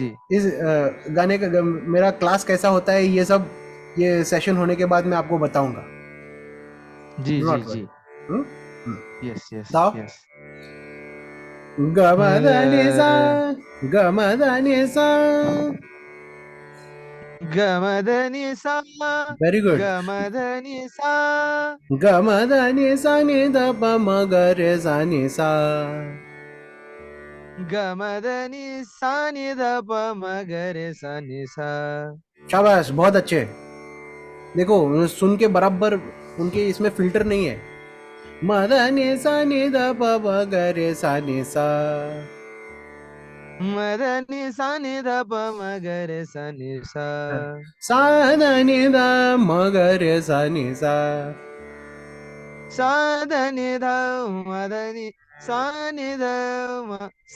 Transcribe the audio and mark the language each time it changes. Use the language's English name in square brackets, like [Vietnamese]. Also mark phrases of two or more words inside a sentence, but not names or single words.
[Hindi] इस गाने का मेरा क्लास कैसा होता है, ये सब, ये सेशन होने के बाद मैं आपको बताऊंगा। जी जी नॉट जी, वरी। [English] yes yes [Hindi] गाओ। यस। गमदनि सा, गमदनि सा। गमदनि सा, [English] very good. [Hindi] गमदनि सा, गमदनि सा नि ध प म ग रे सा नि सा। गमदनि सा नि ध प म ग रे सा नि सा। शाबाश, बहुत अच्छे। देखो, सुन के बराबर, उनके इसमें फिल्टर नहीं है। म ध नि सा नि ध प म ग रे सा नि सा। मदनी सा नि ध प म ग रे सा नि सा सा ध नि ध म ग रे सा नि सा सा ध नि ध म ध नि सा नि ध म सा